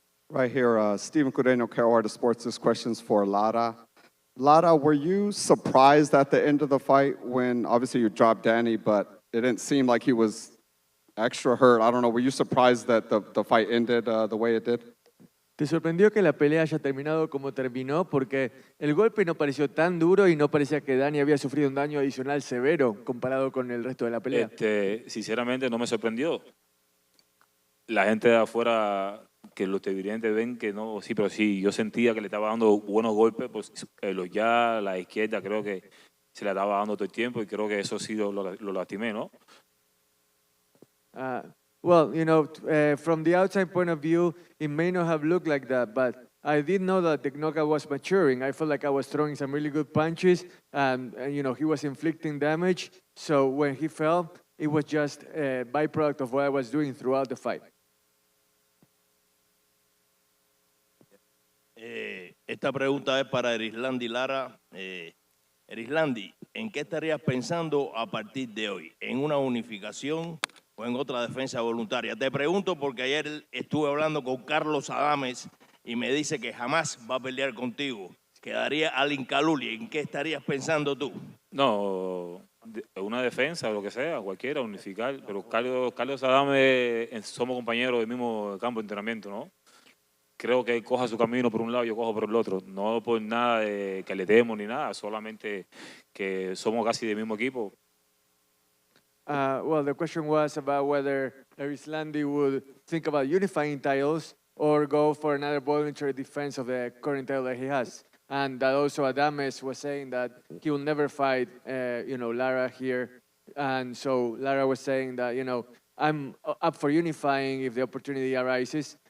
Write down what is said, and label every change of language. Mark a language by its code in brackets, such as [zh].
[en] Right here, Stephen Cordeño, Carolina Sports. This question's for Lara. Lara, were you surprised at the end of the fight when obviously you dropped Danny, but it didn't seem like he was extra hurt? I don't know. Were you surprised that the fight ended the way it did? [es] ¿Te sorprendió que la pelea haya terminado como terminó? Porque el golpe no pareció tan duro y no parecía que Dani había sufrido un daño adicional severo comparado con el resto de la pelea. Sinceramente no me sorprendió. La gente de afuera, que los televidentes ven que no, sí, pero sí, yo sentía que le estaba dando buenos golpes, pues ya la izquierda creo que se le estaba dando todo el tiempo y creo que eso sí lo lastimé, ¿no? [en] Well, from the outside point of view, it may not have looked like that, but I didn't know that the knockout was maturing. I felt like I was throwing some really good punches, and he was inflicting damage. So when he fell, it was just a byproduct of what I was doing throughout the fight. [es] Esta pregunta es para Erislandy Lara. Erislandy, ¿en qué estarías pensando a partir de hoy? ¿En una unificación o en otra defensa voluntaria? Te pregunto porque ayer estuve hablando con Carlos Adames y me dice que jamás va a pelear contigo. Quedaría al Incaluli. ¿En qué estarías pensando tú? No, una defensa, lo que sea, cualquiera, unificar. Pero Carlos Adame, somos compañeros del mismo campo de entrenamiento, ¿no? Creo que él coja su camino por un lado, yo cojo por el otro. No por nada de que le demos ni nada, solamente que somos casi del mismo equipo. [en] Well, the question was about whether Erislandy would think about unifying titles or go for another voluntary defense of the current title that he has. And that also Adames was saying that he will never fight, Lara here. And so Lara was saying that, I'm up for unifying if the opportunity arises.